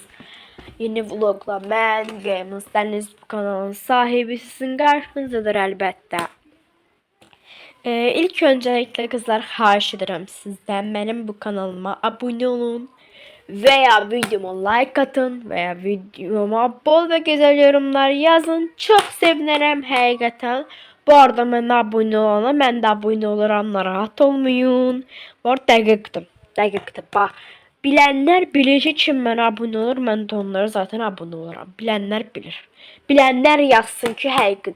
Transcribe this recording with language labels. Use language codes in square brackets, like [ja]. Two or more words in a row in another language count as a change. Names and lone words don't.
[tr] Yeni vlogla ben Games Deniz, bu kanalın sahibi sizin karşınızdadır elbette. İlk öncelikle kızlar xahiş ederim sizden benim bu kanalıma abone olun veya videoma like atın veya videoma bol ve güzel yorumlar yazın. [az] Çok sevinirim həqiqətən. Bu arada mən abone olana mən də abone oluram, narahat olmayın. Bu arada dəqiqdir. Bax, bilənlər bilir ki, kim mənə abone olur, mən də onlara zaten abone oluram. Bilənlər bilir. Bilənlər yazsın ki, həqiqidir.